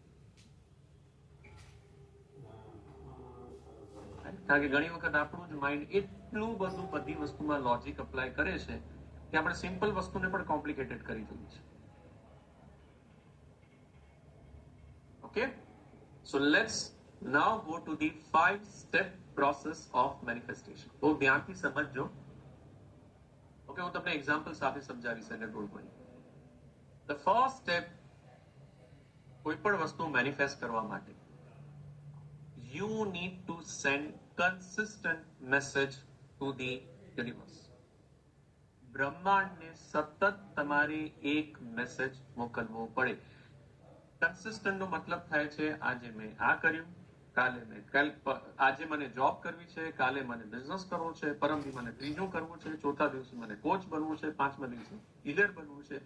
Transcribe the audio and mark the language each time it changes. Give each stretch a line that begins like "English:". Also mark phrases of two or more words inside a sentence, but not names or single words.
Gujarati: કારણ કે ઘણી વખત આપણું જ માઇન્ડ એટલું બધું બધી વસ્તુમાં
English: logic apply
Gujarati: કરે છે કે આપણે સિમ્પલ વસ્તુને પણ કોમ્પ્લિકેટેડ કરી દઈએ છીએ. ઓકે,
English: so let's now go to the 5-step process of manifestation.
Gujarati: બહુ ધ્યાનથી સમજજો. ઓકે, હું તમને એક્ઝામ્પલ સાથે સમજાવીશ એટલે
English: don't worry. The first step,
Gujarati: કોઈ પણ વસ્તુ મેનિફેસ્ટ કરવા માટે
English: you need to send consistent message to the universe.
Gujarati: બ્રહ્માંડને સતત તમારે એક મેસેજ મોકલવો પડે. કન્સિસ્ટન્ટ નો મતલબ થાય છે આજે મેં આ કર્યું, કાલે આજે મને જોબ કરવી છે, કાલે મને બિઝનેસ કરવો છે, પરમદી મને ત્રીજું કરવું છે, ચોથા દિવસે મને કોચ બનવું છે, પાંચમા દિવસે લીડર બનવું છે.